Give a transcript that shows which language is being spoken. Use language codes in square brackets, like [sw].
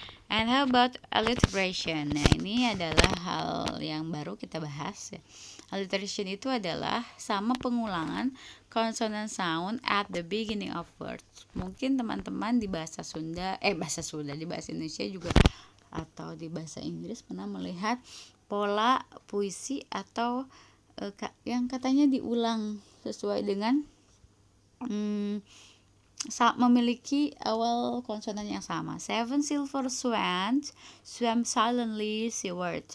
[en] And how about alliteration? [id] Nah ini adalah hal yang baru kita bahas ya. [en] Alliteration [id] itu adalah sama pengulangan [en] consonant sound at the beginning of words. [id] Mungkin teman-teman di bahasa Sunda, di bahasa Indonesia juga atau di bahasa Inggris pernah melihat pola puisi atau yang katanya diulang sesuai dengan memiliki awal konsonan yang sama. [en] Seven silver swans swam silently seaward.